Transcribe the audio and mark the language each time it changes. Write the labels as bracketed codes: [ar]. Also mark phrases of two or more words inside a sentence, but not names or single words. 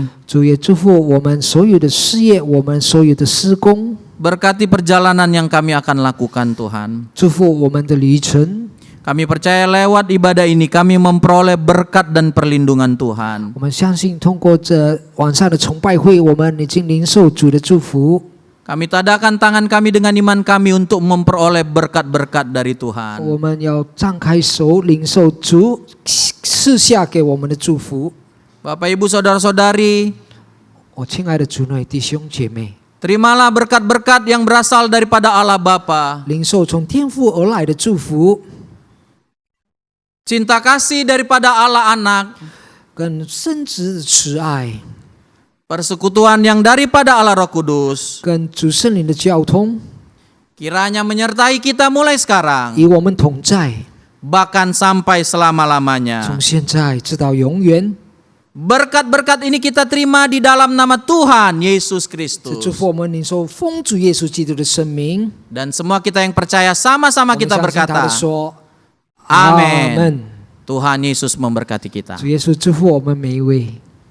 [zh] 主也祝福我们所有的事业，我们所有的施工， [id] Berkati perjalanan yang kami akan lakukan Tuhan. [zh] 祝福我们的旅程。 [id] Kami percaya lewat ibadah ini kami memperoleh berkat dan perlindungan Tuhan. [zh] 我们相信，通过这晚上的崇拜会，我们已经领受主的祝福。 [id] Kami tadakan tangan kami dengan iman kami untuk memperoleh berkat-berkat dari Tuhan. [zh] 我们要张开手，领受主赐下给我们的祝福。 [id] Bapak Ibu Saudara-saudari, [zh] 我亲爱的主内弟兄姐妹， [id] terimalah berkat-berkat yang berasal daripada Allah Bapa. [zh] 领受从天父而来的祝福， [id] Cinta kasih daripada Allah Anak. [zh] 跟圣子的慈爱， [id] Persekutuan yang daripada Allah Roh Kudus. [zh] 跟主圣灵的交通， [id] Kiranya menyertai kita mulai sekarang. [zh] 与我们同在， [id] Bahkan sampai [zh] 从 [id] selama-lamanya. [zh] 现在直到永远。 [id] Berkat-berkat ini kita terima di dalam nama Tuhan Yesus [zh] 这 [id] Kristus. [zh] 祝福我们领受奉主耶稣基督的生命。 [id] Dan semua kita yang percaya sama-sama [zh] 我们 [id] kita [zh] 相信他 [id] berkata, [zh] 的说， [id] Amin. [zh] 阿门。 [id] Tuhan Yesus memberkati kita. [zh] 主耶稣祝福我们每一位。